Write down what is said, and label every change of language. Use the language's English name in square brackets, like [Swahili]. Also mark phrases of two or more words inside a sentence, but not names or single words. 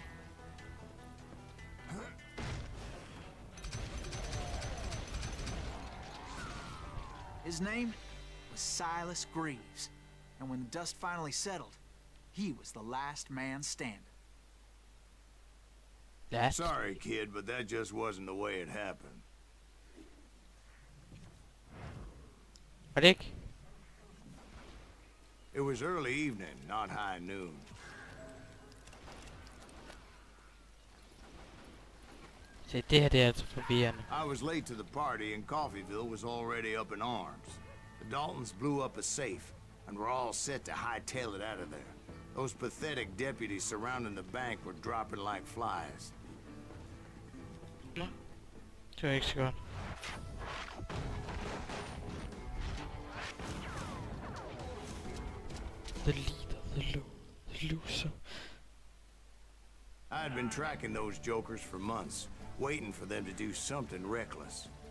[English] His name was Silas Greaves, and when the dust finally settled, he was the last man standing. Last. Sorry, kid, but that just wasn't the way it happened. [Danish] Var det ikke? [English] It was early evening, not high noon. [Danish] Se, det her det er altså forvirrende. [English] I was late to the party and Coffeyville was already up in arms. The Daltons blew up a safe and were all set to hightail it out of there. Those pathetic deputies surrounding the bank were dropping like flies. [Danish] Nå. Det var ikke så godt. [English] The leader, the loser. I had been tracking those jokers for months, waiting for them to do something reckless.